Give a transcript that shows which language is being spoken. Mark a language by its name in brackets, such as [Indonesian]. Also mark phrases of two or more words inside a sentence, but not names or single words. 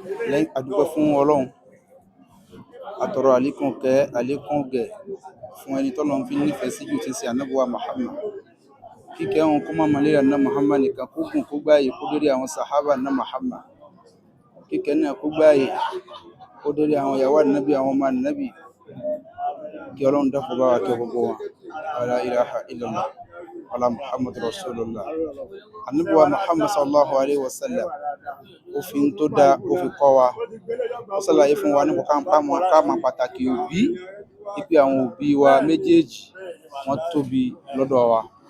[Yoruba] Lẹ́yìn a dúpẹ́ fún Ọlọ́run, a tọrọ àlékún kẹ́, àlékún gẹ̀ fún ẹni tọ́lọ́run fi nífẹ̀ẹ́ sí jù tí ń ṣe Ànábì wa Muhammad. Kíkẹ́ òun kó má mọ lé Ànábì Muhammad nìkan, kó gùn, kó gbáyé, kó dórí àwọn sàhábà Ànábì Muhammad. Kíkẹ́ náà kó gbáyé, kó dórí àwọn ìyàwó Ànábì, àwọn ọmọ Ànábì. Kí Ọlọ́run dákun bá wa kẹ́ gbogbo wọn. [Arabic] لا إله إلا الله. ولا محمد رسول الله. [Yoruba] Ànábì wa Muhammad [Arabic] صلى الله عليه وسلم. [Yoruba] Ó fi ń tó dá, ó fi kọ́ wa. Ó ṣàlàyé fún wa nípa ká, ká mọ, ká mọ pàtàkì òbí. Wípé àwọn òbí wa méjèèjì, wọ́n tóbi lọ́dọ̀ wa.